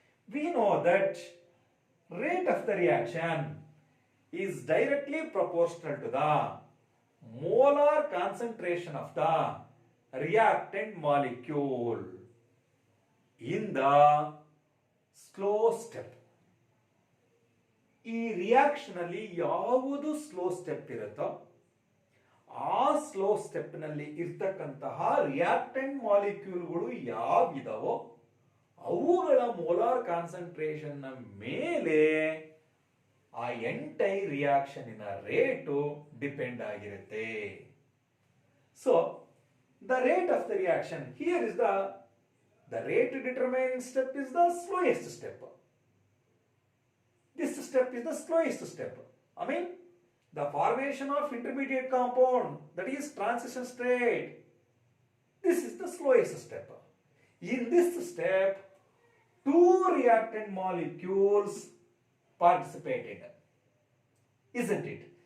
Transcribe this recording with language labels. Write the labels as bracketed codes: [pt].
[en] We know that rate of the reaction is directly proportional to the molar concentration of the reactant molecule in the slow step. [kn] ಈ reaction ಅಲ್ಲಿ ಯಾವುದು slow step ಇರುತ್ತೋ ಆ slow step ನಲ್ಲಿ ಇರ್ತಕ್ಕಂತಹ reactant ಮಾಲಿಕ್ಯೂಲ್ಗಳು ಯಾವಿದಾವೋ ಅವುಗಳ molar concentration ಮೇಲೆ ಆ ಎಂಟೈರ್ ರಿಯಾಕ್ಷನ್ ರೇಟು ಡಿಪೆಂಡ್ ಆಗಿರುತ್ತೆ. [en] So the rate of the reaction here is the rate determining step is the slowest step. This step is the slowest step. I mean, the formation of intermediate compound, that is transition state. This is the slowest step. In this step, two reactant molecules participated. Isn't it?